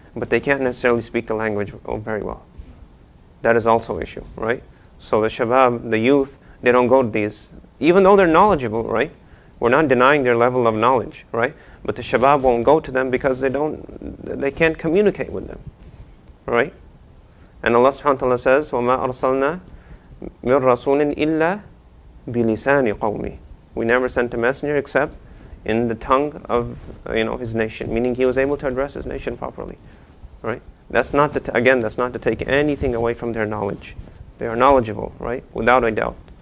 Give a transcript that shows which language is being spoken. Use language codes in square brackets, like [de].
[en] But they can't necessarily speak the language very well. That is also an issue, right? So the shabab, the youth, they don't go to these, even though they're knowledgeable, right? We're not denying their level of knowledge, right? But the shabab won't go to them because they can't communicate with them, right? And Allah subhanahu wa ta'ala says, [ar] وَمَا أَرْسَلْنَا مِن رَسُولٍ إِلَّا بِلِسَانِ قَوْمِهِ. [en] We never sent a messenger except in the tongue of his nation, meaning he was able to address his nation properly, right? That's not to take anything away from their knowledge. They are knowledgeable, right? Without a doubt.